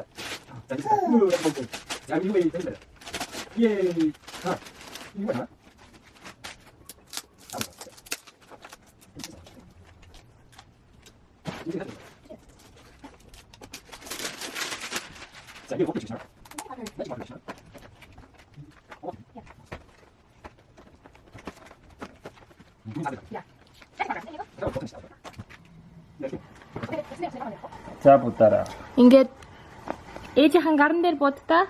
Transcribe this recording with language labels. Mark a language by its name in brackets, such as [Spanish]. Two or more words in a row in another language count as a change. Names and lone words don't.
[Mongolian] За юу вэ? Ее. Ха. Юу вэ? [Korean] За 이게 먹고 싶어. [Mongolian] За будаараа. Ингээд ээжийнхэн гарн дээр буддаа.